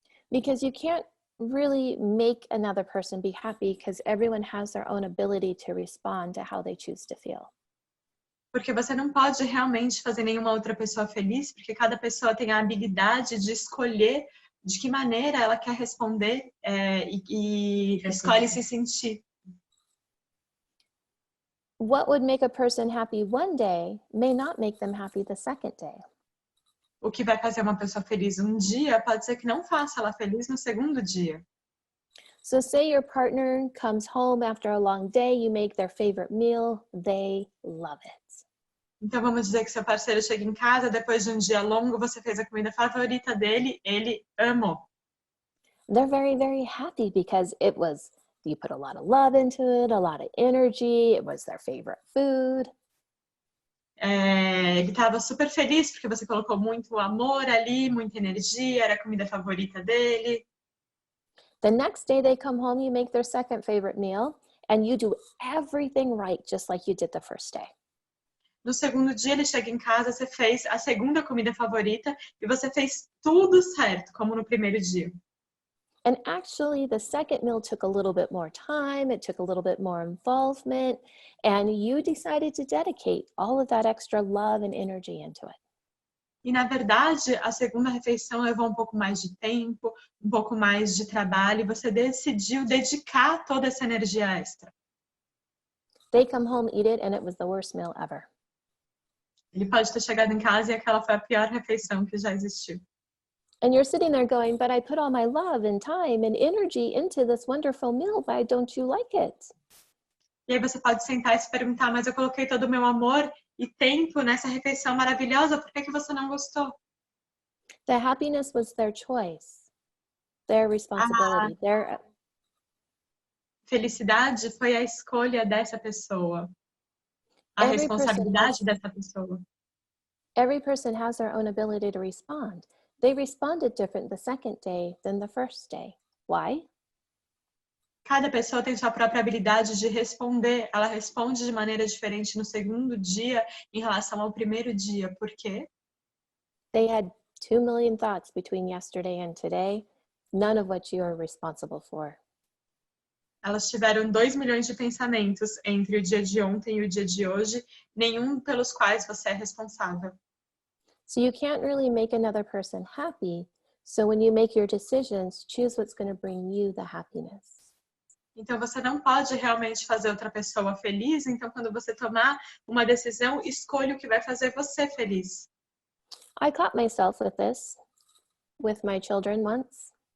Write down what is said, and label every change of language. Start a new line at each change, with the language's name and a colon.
English: Because you can't really make another person be happy because everyone has their own ability to respond to how they choose to feel.
Portuguese: Porque você não pode realmente fazer nenhuma outra pessoa feliz, porque cada pessoa tem a habilidade de escolher de que maneira ela quer responder e escolhe se sentir.
English: What would make a person happy one day may not make them happy the second day.
Portuguese: O que vai fazer uma pessoa feliz um dia pode ser que não faça ela feliz no segundo dia.
English: So say your partner comes home after a long day, you make their favorite meal, they love it.
Portuguese: Então vamos dizer que seu parceiro chega em casa depois de um dia longo, você fez a comida favorita dele, ele amou.
English: They're very, very happy because you put a lot of love into it, a lot of energy, it was their favorite food.
Portuguese: Ele estava super feliz porque você colocou muito amor ali, muita energia, era a comida favorita dele.
English: The next day they come home, you make their second favorite meal, and you do everything right, just like you did the first day.
Portuguese: No segundo dia ele chega em casa, você fez a segunda comida favorita e você fez tudo certo, como no primeiro dia.
English: And actually, the second meal took a little bit more time, it took a little bit more involvement, and you decided to dedicate all of that extra love and energy into it.
Portuguese: E, na verdade, a segunda refeição levou um pouco mais de tempo, um pouco mais de trabalho, e você decidiu dedicar toda essa energia extra.
English: They come home, eat it, and it was the worst meal ever.
Portuguese: Ele pode ter chegado em casa e aquela foi a pior refeição que já existiu.
English: And you're sitting there going, but I put all my love and time and energy into this wonderful meal. Why don't you like it?
Portuguese: E aí você pode sentar e se perguntar, mas eu coloquei todo o meu amor e tempo nessa refeição maravilhosa, por que você não gostou?
English: The happiness was their choice, their responsibility, their...
Portuguese: Felicidade foi a escolha dessa pessoa, a responsabilidade dessa pessoa.
English: every person has their own ability to respond. They responded different the second day than the first day. Why?
Portuguese: Cada pessoa tem sua própria habilidade de responder. Ela responde de maneira diferente no segundo dia em relação ao primeiro dia. Por quê?
English: They had 2 million thoughts between yesterday and today, none of which you are responsible for.
Portuguese: Elas tiveram 2 milhões de pensamentos entre o dia de ontem e o dia de hoje, nenhum pelos quais você é responsável.
English: So you can't really make another person happy. So when you make your decisions, choose what's going to bring you the happiness.
Portuguese: Então você não pode realmente fazer outra pessoa feliz, então quando você tomar uma decisão, escolha o que vai fazer você feliz.
English: I caught myself with this with my children once.